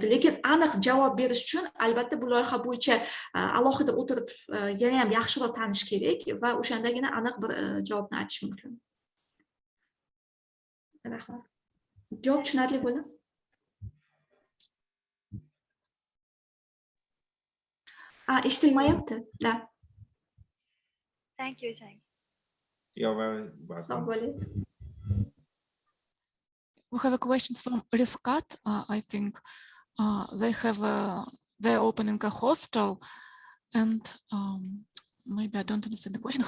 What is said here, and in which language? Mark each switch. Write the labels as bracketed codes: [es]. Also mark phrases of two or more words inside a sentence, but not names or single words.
[uz] Lekin aniq javob berish uchun albatta bu loyiha bo'yicha alohida o'tirib yana ham yaxshiroq tanish kerak va o'shandagina aniq bir javobni aytish mumkin. Rahmat. Javob tushunarli bo'ldi? Eshitilmayapti. Da. [en] Thank you. You're very welcome. We have a question from Rifkat. I think they're opening a hostel, and maybe I don't understand the question.